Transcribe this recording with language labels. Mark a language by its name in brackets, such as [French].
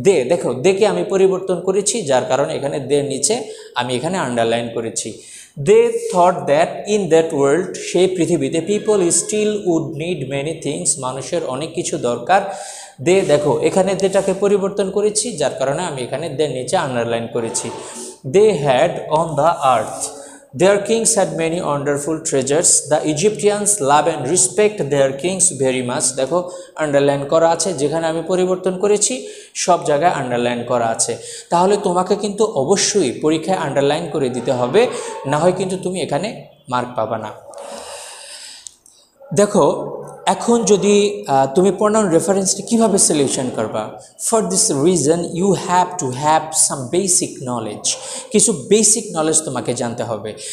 [Bangla] দেখো দেখে আমি পরিবর্তন করেছি, যার কারণে এখানে দের নিচে আমি এখানে আন্ডারলাইন করেছি। [English] they thought that in that world, [Bangla] সেই পৃথিবীতে, [English] people still would need many things, [Bangla] মানুষের অনেক কিছু দরকার। দেখো এখানে দেটাকে পরিবর্তন করেছি, যার কারণে আমি এখানে দের নিচে আন্ডারলাইন করেছি। [English] They had on the earth, their kings had many wonderful treasures. The Egyptians love and respect their kings very much. [Bangla] দেখো আন্ডারলাইন করা আছে, যেখানে আমি পরিবর্তন করেছি সব জায়গায় আন্ডারলাইন করা আছে। তাহলে তোমাকে কিন্তু অবশ্যই পরীক্ষায় আন্ডারলাইন করে দিতে হবে, না হয় কিন্তু তুমি এখানে মার্ক পাবা না। দেখো এখন যদি তুমি প্রোনাউন রেফারেন্সটি কীভাবে সলিউশন করবা, [English] for this reason you have to have some basic knowledge, [Bangla] কিছু বেসিক নলেজ তোমাকে জানতে হবে।